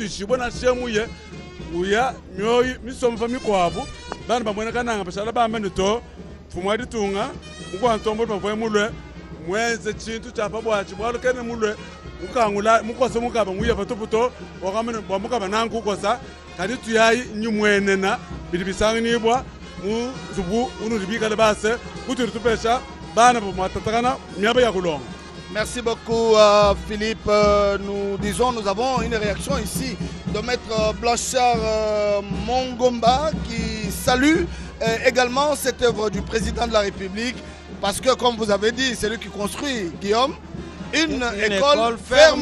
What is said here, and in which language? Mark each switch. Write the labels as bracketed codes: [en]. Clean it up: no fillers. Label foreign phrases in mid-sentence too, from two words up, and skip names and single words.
[lua] ishibona shemuye uya myoyi misomfa mikwavu bana bamwena kananga bashala bamba nito fumwa ditunga mukwantombo bavwe mulwe mwenze chintu chapa bwachi bwalo kene mulwe mukangula mukosa mukaba nguye batuputo wakamene bwamukaba nangu kosa kadi tuyayi nyumwenena bidibisangi nibwa mu zubu unu libika lebase kuturi tupesha bana bamwatatakana myaba ya kulonga. [fr] Merci beaucoup Philippe. Nous avons une réaction ici de Maître Blanchard Mongomba qui salue également cette œuvre du président de la République parce que comme vous avez dit, c'est lui qui construit, Guillaume, une école ferme